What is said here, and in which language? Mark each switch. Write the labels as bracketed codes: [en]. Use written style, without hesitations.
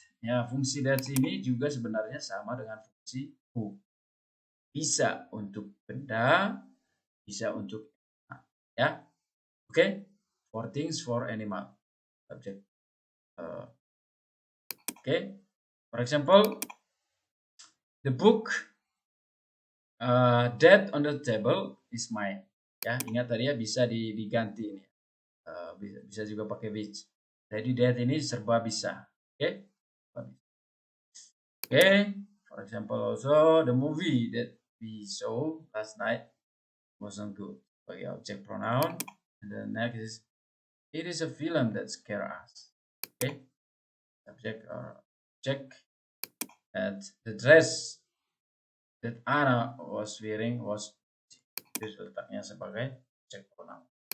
[id] Ya, fungsi that ini juga sebenarnya sama dengan fungsi who. Bisa untuk benda, bisa untuk ya. [en] Oke, for things, for animal. Subject. For example, the book that on the table is mine. [id] Ya, ingat tadi ya, bisa diganti ini. Bisa juga pakai which. Jadi that ini serba bisa. [en] For example also the movie that we saw last night wasn't good [id] sebagai objek pronoun. [en] And the next is it is a film that scare us. Okay, subject or object. And the dress that Anna was wearing was, [id] itu letaknya sebagai objek pronoun.